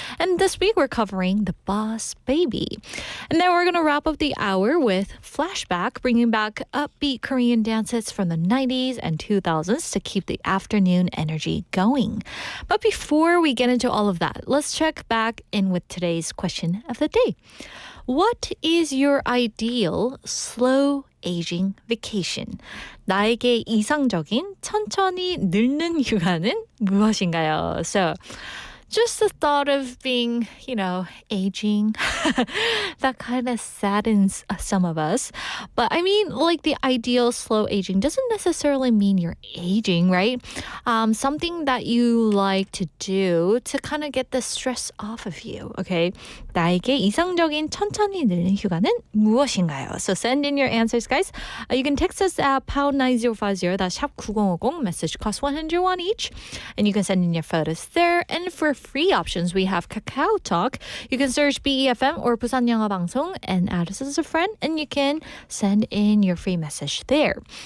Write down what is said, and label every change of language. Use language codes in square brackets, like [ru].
[en] And this week, we're covering The Boss Baby. And then we're going to wrap up the hour with Flashback, bringing back upbeat Korean dance hits from the 90s and 2000s to keep the afternoon energy going. But before we get into all of that, let's check back in with today's question of the day. What is your ideal slow aging vacation. [ko] 나에게 이상적인 천천히 늙는 휴가는 무엇인가요? [en] So just the thought of being, aging, that kind of saddens some of us. But I mean, like the ideal slow aging doesn't necessarily mean you're aging, right? Something that you like to do to kind of get the stress off of you, okay? [ko] 나에게 이상적인 천천히 늙는 휴가는 무엇인가요? [en] So send in your answers, guys. You can text us at pound 9050, that's 샵 9050, message costs 101 each. And you can send in your photos there. And for free options, we have Kakao Talk. You can search BEFM or 부산영어방송 and add us as a friend, and you can send in your free message there.